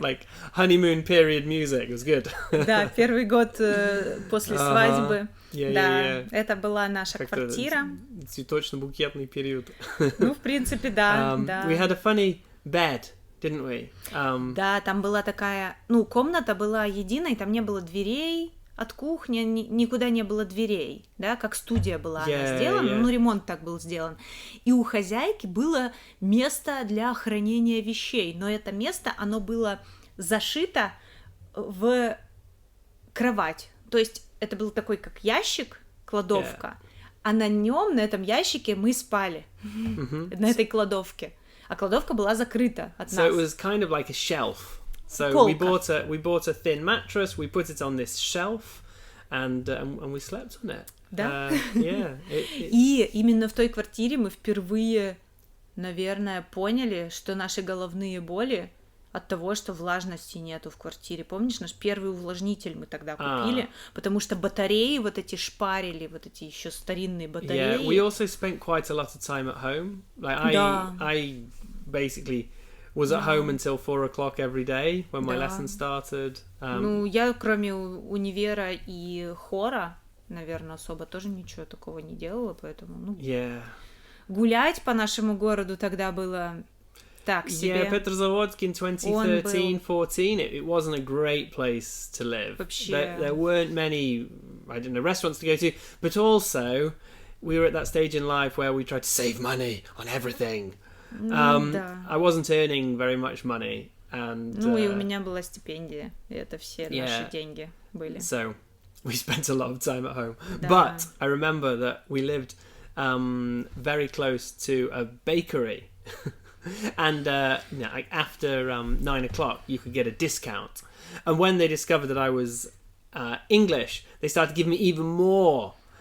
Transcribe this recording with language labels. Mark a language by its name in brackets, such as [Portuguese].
[English] Good, like honeymoon period music. It was good. [Russian] Да, первый год после свадьбы. [English] Yeah. [Russian] Это была наша квартира. Цветочно-букетный период. В принципе, да. [English] We had a funny bed, didn't we? [Russian] Да, там была такая... комната была единой, там не было дверей. От кухни никуда не было дверей, да, как студия была она сделана, ремонт так был сделан. И у хозяйки было место для хранения вещей, но это место, оно было зашито в кровать. То есть это был такой, как ящик, кладовка, а на нем, на этом ящике мы спали, на этой кладовке. А кладовка была закрыта от нас. [English] So it was kind of like a shelf. So we bought a thin mattress, we put it on this shelf, and we slept on it. [Russian] Да. И именно в той квартире мы впервые, наверное, поняли, что наши головные боли от того, что влажности нету в квартире. Помнишь, наш первый увлажнитель мы тогда купили, потому что батареи вот эти шпарили, вот эти еще старинные батареи. [English] Yeah, we also spent quite a lot of time at home. Like I basically was at home until 4 o'clock every day when my lesson started. [Russian] Я кроме универа и хора, наверное, особо тоже ничего такого не делала, поэтому, гулять по нашему городу тогда было так себе. [English] Yeah, Petrozavodsk in 2013-14, it wasn't a great place to live. [Russian] Вообще. [English] There weren't many, I don't know, restaurants to go to, but also we were at that stage in life where we tried to save money on everything. [Russian] Да. [English] I wasn't earning very much money. And, [Russian] ну и у меня была стипендия, и это все наши деньги были. [English] So we spent a lot of time at home. [Russian] Да. [English] But I remember that we lived very close to a bakery. And like after 9 o'clock, you could get a discount. And when they discovered that I was English, they started giving me even more.